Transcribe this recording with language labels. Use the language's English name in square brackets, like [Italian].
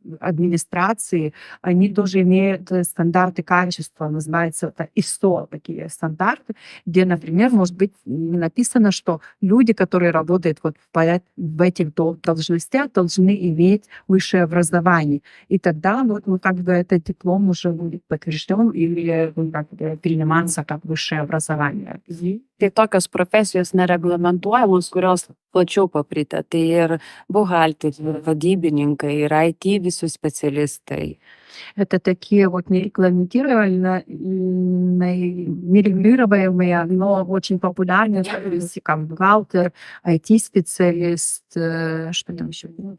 [Russian] администрации, они тоже имеют стандарты качества, называется это ISO, такие стандарты, где, например, может быть написано, что люди, которые работают вот в этих должностях, должны иметь высшее образование. И тогда вот, ну, как бы этот диплом уже будет подтвержден или ну, как бы приниматься как высшее образование. [Lithuanian] Tai tokios profesijos nereglamentuojamos, kurios plačiau paplitę. Tai ir buhalteriai, ir vadybininkai, ir IT visi specialistai. [Russian] Это такие вот нерегулируемые, но очень популярные профессии, как бухгалтер, IT-специалист, что там еще?